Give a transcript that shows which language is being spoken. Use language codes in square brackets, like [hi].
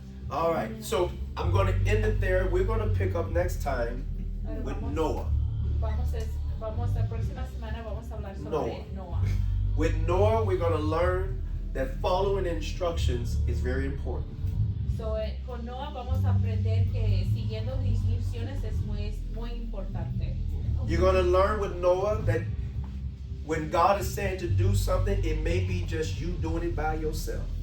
[en] All right, so I'm going to end it there. We're going to pick up next time with Noah. [es] La próxima semana vamos a hablar sobre Noah. [en] With Noah, we're going to learn that following instructions is very important. [es] So, con Noah vamos a aprender que siguiendo instrucciones es muy importante. [en] You're going to learn with Noah that when God is saying to do something, it may be just you doing it by yourself.